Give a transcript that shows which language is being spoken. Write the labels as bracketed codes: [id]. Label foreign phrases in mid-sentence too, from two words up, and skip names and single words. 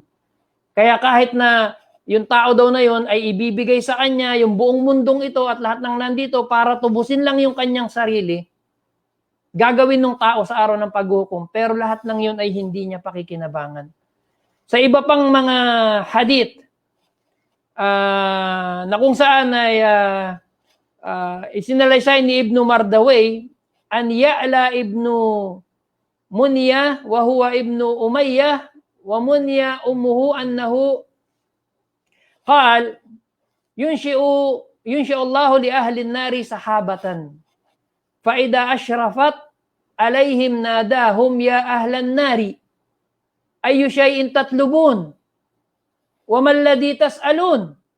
[tl] Kaya kahit na yung tao daw na yon ay ibibigay sa kanya yung buong mundong ito at lahat ng nandito para tubusin lang yung kanyang sarili, gagawin ng tao sa araw ng paghukom, pero lahat ng yun ay hindi niya pakikinabangan. Sa iba pang mga hadith, na kung saan ay isinalaysay ni Ibn Mardaway, an Ya'la ibnu [ar] منية وهو ابن أمية ومنية أمه أنه قال ينشئ الله لأهل النار سحابة فإذا أشرفت عليهم ناداهم يا أهل النار أي شيء تطلبون وما الذي تسألون